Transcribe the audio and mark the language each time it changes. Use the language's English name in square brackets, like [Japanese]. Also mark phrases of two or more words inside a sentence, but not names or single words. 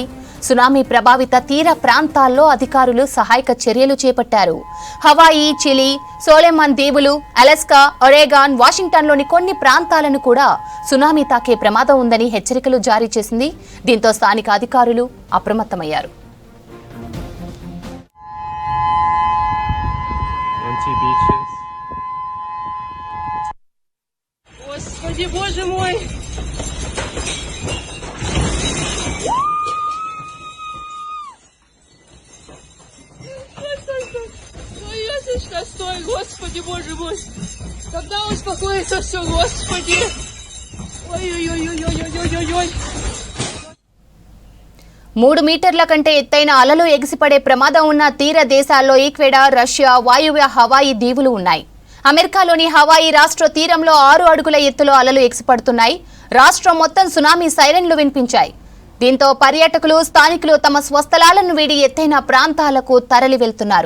[Telugu] సునామీ ప్రభావిత తీర ప్రాంతాల్లో అధికారులు సహాయక చర్యలు చేపట్టారు. హవాయి, చిలీ, సోలెమన్ దీవులు, అలాస్కా, ఒరేగాన్, వాషింగ్టన్లోని కొన్ని ప్రాంతాలను కూడా సునామీ తాకే ప్రమాదం ఉందని హెచ్చరికలు జారీ చేసింది. దీంతో స్థానిక అధికారులు అప్రమత్తమయ్యారు. [Russian] Господи, боже мой! Стой, Господи, боже мой! Когда успокоится все, Господи! Ой-ой-ой-ой-ой-ой-ой-ой! [Telugu] 3 మీటర్ల కంటే ఎత్తైన అలలు ఎగిసిపడే ప్రమాదం ఉన్న తీర దేశాల్లో ఈక్వెడార్, రష్యా, వాయువ్య హవాయి దీవులు ఉన్నాయి. అమెరికాలోని హవాయి రాష్ట్ర తీరంలో 6 అడుగుల ఎత్తులో అలలు ఎగిసిపడుతున్నాయి. రాష్ట్రం మొత్తం సునామీ సైరన్లు వినిపించాయి. దీంతో పర్యాటకులు, స్థానికులు తమ స్వస్థలాలను వీడి ఎత్తైన ప్రాంతాలకు తరలి వెళ్తున్నారు.